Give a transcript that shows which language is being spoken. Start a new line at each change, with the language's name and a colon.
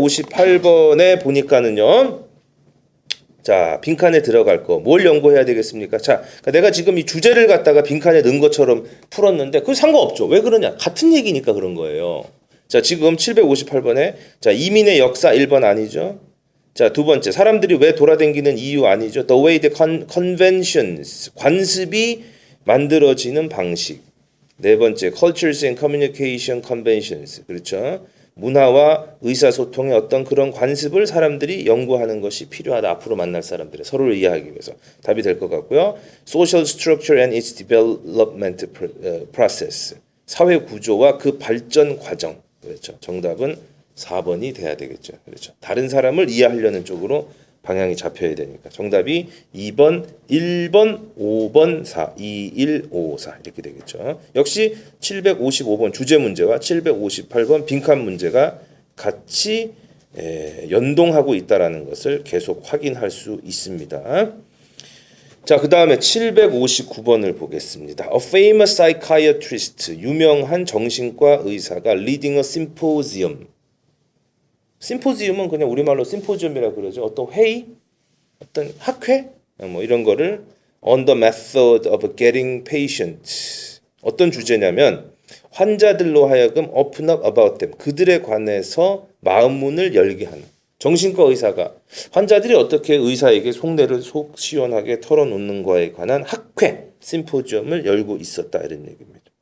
Korean: 758번에 보니까는요. 자, 빈칸에 들어갈 거 뭘 연구해야 되겠습니까? 자, 그러니까 내가 지금 이 주제를 갖다가 빈칸에 넣은 것처럼 풀었는데 그거 상관없죠. 왜 그러냐? 같은 얘기니까 그런 거예요. 자, 지금 758번에 자, 이민의 역사 1번 아니죠? 자, 두 번째, 사람들이 왜 돌아다니는 이유 아니죠.
English: The way the conventions,
Korean: 관습이 만들어지는 방식. 네 번째,
English: cultures and communication conventions.
Korean: 그렇죠. 문화와 의사소통의 어떤 그런 관습을 사람들이 연구하는 것이 필요하다. 앞으로 만날 사람들의 서로를 이해하기 위해서. 답이 될 것 같고요.
English: Social structure and its development process.
Korean: 사회 구조와 그 발전 과정. 그렇죠. 정답은 4번이 돼야 되겠죠. 그렇죠. 다른 사람을 이해하려는 쪽으로 방향이 잡혀야 되니까. 정답이 2번, 1번, 5번, 4, 2, 1, 5, 4 이렇게 되겠죠. 역시 755번 주제 문제와 758번 빈칸 문제가 같이 연동하고 있다라는 것을 계속 확인할 수 있습니다. 자, 그 다음에 759번을 보겠습니다.
English: A famous psychiatrist,
Korean: 유명한 정신과 의사가
English: leading a symposium.
Korean: 심포지움은 그냥 우리말로 심포지움이라고 그러죠. 어떤 회의, 어떤 학회, 뭐 이런 거를
English: on the method of getting patients.
Korean: 어떤 주제냐면 환자들로 하여금
English: open up about them.
Korean: 그들에 관해서 마음문을 열게 하는. 정신과 의사가 환자들이 어떻게 의사에게 속내를 속 시원하게 털어놓는 거에 관한 학회, 심포지움을 열고 있었다 이런 얘기입니다.